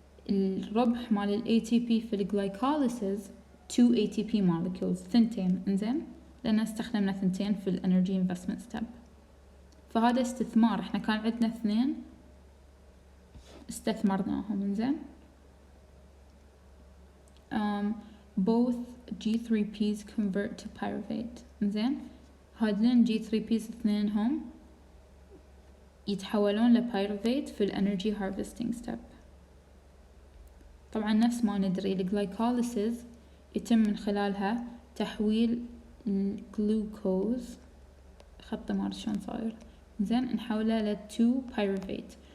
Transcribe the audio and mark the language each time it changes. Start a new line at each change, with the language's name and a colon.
Arabic: الربح مال ال ATP في الجلايكوليسيس 2 ATP molecules، 2. انزين لأن استخدمنا 2 في ال energy investment step. فهذا استثمار، احنا كان عندنا 2 استثمرناهم.
English: انزين both G3Ps convert to pyruvate.
Arabic: انزين هادلين G3Ps اثنينهم يتحولون لبيروفيت في ال energy harvesting step. طبعا نفس ما ندري الجلايكوليسيس يتم من خلالها تحويل الجلوكوز، خط مار شلون صاير، زين نحوله ل 2 pyruvate.